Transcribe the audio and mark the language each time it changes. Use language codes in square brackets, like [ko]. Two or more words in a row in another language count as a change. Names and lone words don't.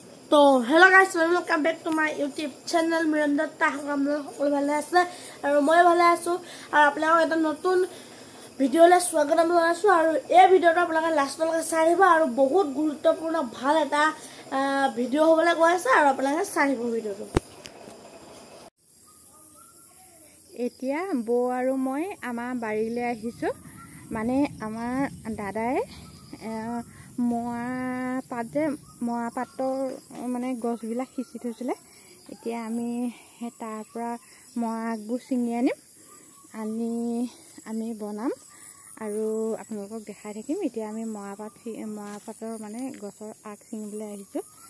[as] तो [en] hello guys welcome back to my YouTube channel [as] मिरंदा সকলো ভালে আছে আৰু মই ভালে আছো আৰু আপোনালোকক এটা নতুন ভিডিঅ'লৈ স্বাগতম জনাইছো আৰু এই ভিডিঅ'টো আপোনালোকে লাষ্টলৈকে চাই আহিব আৰু বহুত গুৰুত্বপূৰ্ণ ভাল এটা ভিডিঅ' হ'বলৈ গৈ আছে আৰু আপোনালোকে চাই আহিব ভিডিঅ'টো এতিয়া বৌ আৰু মই আমাৰ বাৰীলৈ আহিছো মানে আমাৰ দাদাই মোৱা পাতৰ মানে গছবিলাক সিঁচি থৈছিলে এতিয়া আমি তাৰ পৰা মোৱা আগবোৰ ছিঙি আমি বনাম আৰু আপোনালোকক দেখাই থাকিম এতিয়া আমি মোৱা পাতৰ মানে গছৰ আগ ছিঙিবলৈ আহিছোঁ